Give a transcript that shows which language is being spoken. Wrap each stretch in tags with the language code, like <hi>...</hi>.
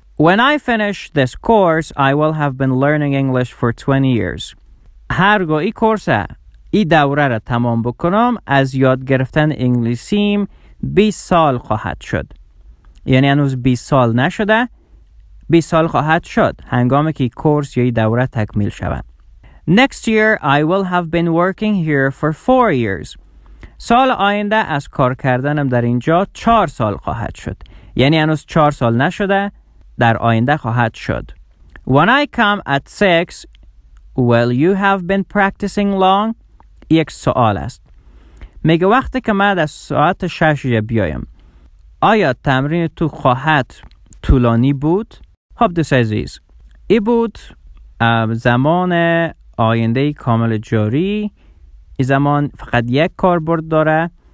<en>When I finish this course I will have been learning English for 20 years.</en> <fa>هرگاه این کورس این دوره را تمام بکنم از یاد گرفتن انگلیسیم 20 سال خواهد شد. یعنی هنوز 20 سال نشده، 20 سال خواهد شد هنگامی که کورس یا این دوره تکمیل شود.</fa> <en>Next year I will have been working here for 4 years.</en> <fa>سال آینده از کار کردنم در اینجا 4 سال خواهد شد. یعنی هنوز 4 سال نشده، در آینده خواهد شد.</fa> <en>When I come at 6 will you have been practicing long?</en> <fa>یک سوال است. میگه وقتی که من از ساعت 6 بیایم آیا تمرین تو خواهد طولانی بود؟ خب دوست عزیز، ای بود زمان آینده کامل جاری. این زمان فقط یک کاربرد داره</fa>